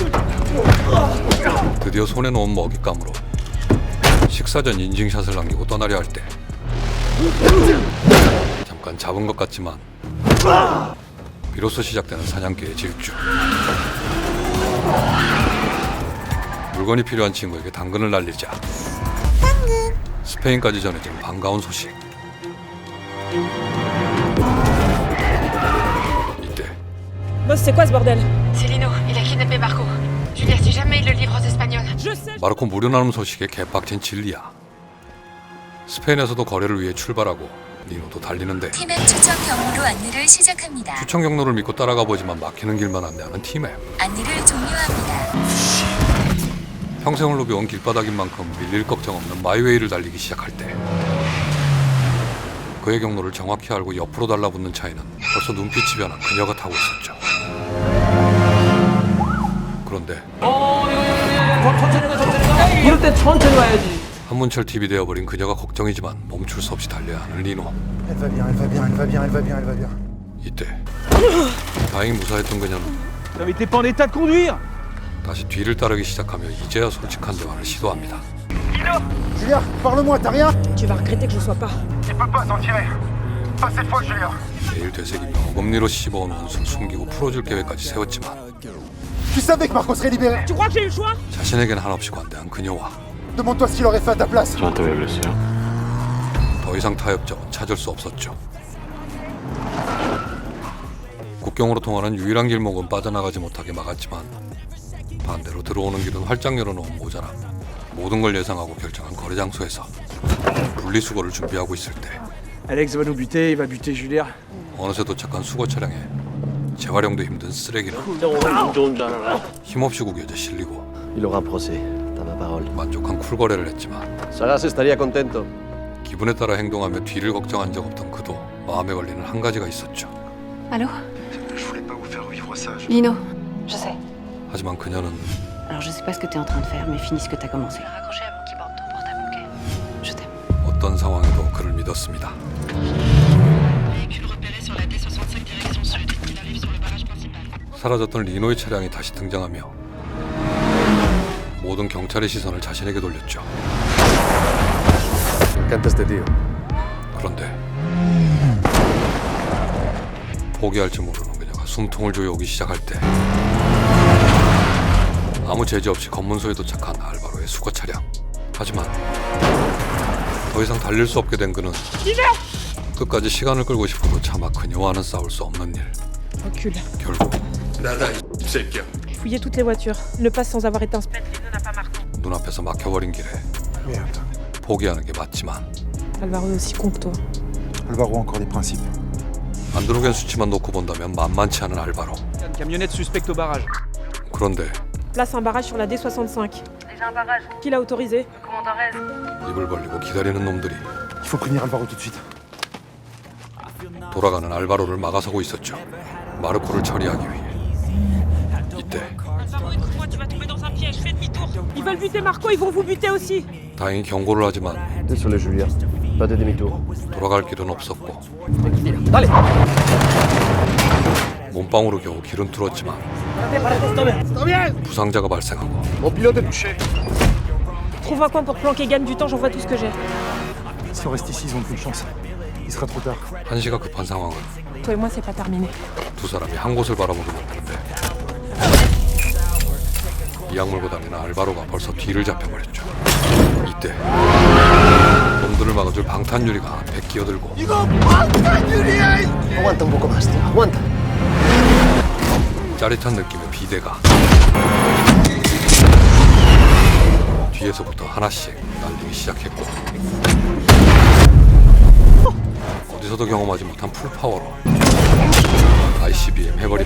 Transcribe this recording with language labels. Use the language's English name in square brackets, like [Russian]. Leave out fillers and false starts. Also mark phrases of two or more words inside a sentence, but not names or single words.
[Korean] 드디어 손에 놓은 먹잇감으로 식사 전 인증샷을 남기고 떠나려 할 때 잠깐 잡은 것 같지만 비로소 시작되는 사냥개의 질주. 물건이 필요한 친구에게 당근을 날리자 스페인까지 전해진 반가운 소식. 이때 [French] Boss, c'est quoi ce bordel? C'est Lino. Il a kidnappé Marco. Julia, si jamais il le livre aux Espagnols. Je sais. [Korean] 마르코 무료 나눔 소식에 개빡친 진리아. 스페인에서도 거래를 위해 출발하고 니노도 달리는데 티맵 추천 경로로 안내를 시작합니다. 추천 경로를 믿고 따라가 보지만 막히는 길만 안내하는 티맵. 안내를 종료합니다. 평생을 누벼온 길바닥인 만큼 밀릴 걱정 없는 마이웨이를 달리기 시작할 때 그의 경로를 정확히 알고 옆으로 달라붙는 차에는 벌써 눈빛이 변한 그녀가 타고 있었죠. 그런데 이럴 때 천천히 와야지. 한문철 TV 되어버린 그녀가 걱정이지만 멈출 수 없이 달려야 하는 리노. [French] Elle va bien, elle va bien, elle va bien, elle va bien, elle va bien. [Korean] 이때 다행히 무사했던 그녀는 [French] Mais t'es pas en état de conduire. [Korean] 다시 뒤를 따르기 시작하며 이제야 솔직한 대화를 시도합니다. [French] Julia, parle-moi, t'as rien? Tu vas regretter que je sois pas. Tu peux pas t'en tirer. Pas cette fois, Julia. [Korean] 매일 되새기며 어금니로 씹어온 원수를 숨기고 풀어줄 계획까지 세웠지만 [French] Tu savais que Marco serait libéré. Tu crois que j'ai eu le choix? [Korean] 자신에겐 한없이 관대한 그녀와 [French] Demande-toi ce qu'il aurait fait à ta place. [Korean] 더 이상 타협점은 찾을 수 없었죠. 국경으로 통하는 유일한 길목은 빠져나가지 못하게 막았지만 반대로 들어오는 길은 활짝 열어놓은 모자람. 모든 걸 예상하고 결정한 거래 장소에서 분리수거를 준비하고 있을 때 [French] Alex va nous buter, il va buter Julia. [Korean] 어느새 도착한 수거 차량에 재활용도 힘든 쓰레기는 힘없이 구겨져 실리고 [French] Il aura procès, t'as ma parole. [Korean] 만족한 쿨거래를 했지만 [Spanish] Saras estaría contento. [Korean] 기분에 따라 행동하며 뒤를 걱정한 적 없던 그도 마음에 걸리는 한 가지가 있었죠. [French] Allô? Je voulais pas vous faire vivre ça. Lino. Je sais. [Korean] 하지만 그녀는 [French] Alors je sais pas ce que t'es en train de faire, mais finis ce que t'as commencé. Raccroché avant qu'il borde ton portable, ok? Je t'aime. [Korean] 어떤 상황에도 그를 믿었습니다. [French] Véhicule repéré sur la D65 direction sud. Il arrive sur le barrage principal. [Korean] 사라졌던 리노의 차량이 다시 등장하며 모든 경찰의 시선을 자신에게 돌렸죠. [Spanish] Cantas tío. [Korean] 그런데 포기할 줄 모르는 그녀가 숨통을 조여오기 시작할 때 아무 제지 없이 검문소에 도착한 알바로의 수거 차량. 하지만 더 이상 달릴 수 없게 된 그는 끝까지 시간을 끌고 싶어도 차마 그녀와는 싸울 수 없는 일. [French] Recule. [Korean] 결국 나다 이 새끼야. [French] Fouillez toutes les voitures. Ne passe sans avoir été inspecté. Les deux n'a pas marqué. [Korean] 눈앞에서 막혀버린 길에 [French] Merde. [Korean] 포기하는 게 맞지만 [French] Alvaro est aussi con que toi. Alvaro a encore des principes. [Korean] 안 들어오겐 수치만 놓고 본다면 만만치 않은 알바로. [French] Une camionnette suspecte au barrage. [Korean] 그런데 [French] Place un barrage sur la D65. Déjà un barrage. Qui l'a autorisé? Le commandant Rez. [Korean] 입을 벌리고 기다리는 놈들이 [French] Il faut prévenir Alvaro tout de suite. [Korean] 돌아가는 알바로를 막아서고 있었죠. 마르코를 처리하기 위해. 이때 [French] Alvaro, écoute-moi, tu vas tomber dans un piège. Fais demi-tour. Ils veulent buter Marco, ils vont vous buter aussi. [Korean] 다행히 경고를 하지만 [French] Désolé, Julia. Pas de demi-tour. [Korean] 돌아갈 길은 없었고 몸빵으로 겨우 길은 뚫었지만 부상자가 발생하고 [French] Mon pilote est touché. Trouve un coin pour planquer, gagne du temps, j'envoie tout ce que j'ai. Si on reste ici, ils ont plus de chance. Il sera trop tard. [Korean] 한시가 급한 상황은 [French] Toi et moi, c'est pas terminé. [Korean] 두 사람이 한 곳을 바라보게 만드는데 이악 물고 다니는 알바로가 벌써 뒤를 잡혀버렸죠. 이때 놈들을 막아줄 방탄 유리가 앞에 끼어들고 [Spanish] Aguanta un poco más, tío. Aguanta. [Korean] 짜릿한 느낌의 비대가 뒤에서부터 하나씩 날리기 시작했고 어디서도 경험하지 못한 풀파워로 ICBM 해버립니다.